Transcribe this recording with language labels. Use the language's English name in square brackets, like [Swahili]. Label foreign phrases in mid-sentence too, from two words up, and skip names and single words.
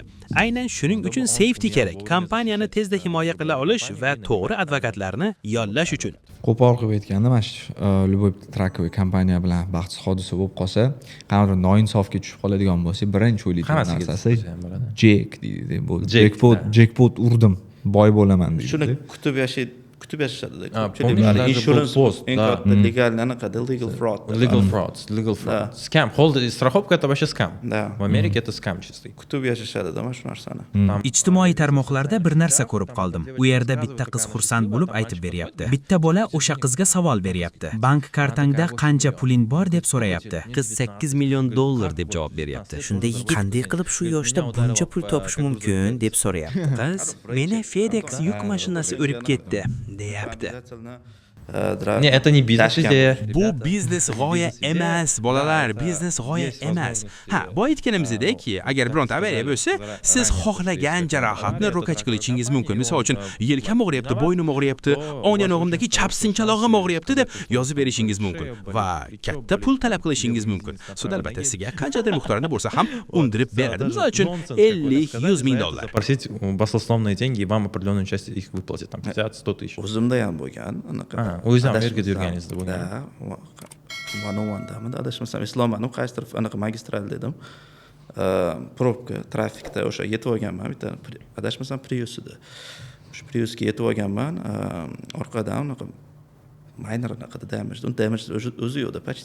[Uzbek] Aynan shuning uchun safety kerak. Kompaniyani tezda himoya qila olish va to'g'ri advokatlarni yollash uchun. Qo'pol qilib aytganda, mana shu Lyubov Trakoviy kompaniya bilan baxtsiz hodisa bo'lib qolsa, qanday noinsofga tushib qoladigan bo'lsa, birinchi o'ylaydigan narsasi Jack deydi. Bu jackpot urdim, boy bo'laman deydi. Shuni kutib yashashadi. [Russian] Помнишь, даже был пост, да. [English] Legal fraud. Legal fraud. Scam. [Russian] Страховка это вообще scam. Да. В Америке это scam чистый. [Uzbek] Kutib yashashadi mana shu narsani. Ijtimoiy tarmoqlarda bir narsa ko'rib qoldim. U yerda bitta qiz xursand bo'lib aytib beryapti. Bitta bola o'sha qizga savol beryapti. Bank kartangda qancha puling bor deb so'rayapti. Qiz $8 million deb javob beryapti. Shunda yigit qanday qilib shu yoshda buncha pul topish mumkin deb so'rayapti. Qiz, meni FedEx yuk mashinasi urib ketdi, deyapti. [Russian] Не, это не бизнес-идея. [Uzbek] Bu biznes g'oya emas, bolalar, biznes g'oya emas. Ha, boya aytganimizdek, agar bironta avariya bo'lsa, siz xohlagan jarohatni ro'kach qilishingiz mumkin. Misol uchun, yelkam og'riyapti, bo'ynim og'riyapti, o'ng yanog'imdagi chap sinchalog'im og'riyapti deb yozib berishingiz mumkin va katta pul talab qilishingiz mumkin. Sud albatta sizga qanchadir miqdorda bo'lsa ham undirib beradi. Misol uchun, $50-100 ming. [Russian] Просить басловные деньги, и вам определенную часть их выплатят, там 50-100 тысяч. [Uzbek] O'zimda ham bo'lgan anaqa. O'zingiz Amerikada yurganingizda bo'lgan. One-on-one'daman, adashmasam Islomman, qaysi taraf anaqa magistral dedim. Probka, trafikda o'sha yetib olganman, bitta adashmasam Prius edi. O'sha Priusga yetib olganman, orqadan anaqa minor anaqa damage o'zi yo'qda почти.